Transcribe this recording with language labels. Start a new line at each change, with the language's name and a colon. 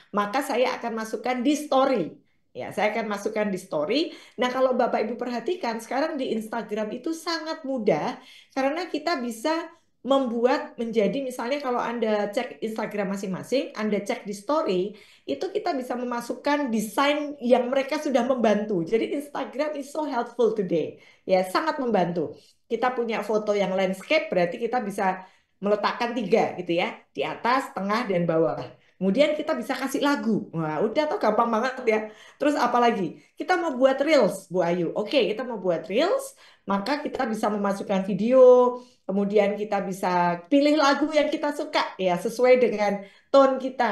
Indonesian: Maka saya akan masukkan di story. Ya, saya akan masukkan di story. Nah, kalau Bapak Ibu perhatikan, sekarang di Instagram itu sangat mudah karena kita bisa membuat menjadi misalnya kalau Anda cek Instagram masing-masing, Anda cek di story, itu kita bisa memasukkan desain yang mereka sudah membantu. Jadi
English: Instagram is so helpful today.
Indonesian: Ya, sangat membantu. Kita punya foto yang landscape, berarti kita bisa meletakkan 3 gitu ya, di atas, tengah, dan bawah. Kemudian kita bisa kasih lagu. Wah, udah tuh gampang banget ya. Terus apa lagi? Kita mau buat reels, Bu Ayu. Oke, kita mau buat reels, maka kita bisa memasukkan video, kemudian kita bisa pilih lagu yang kita suka ya, sesuai dengan tone kita.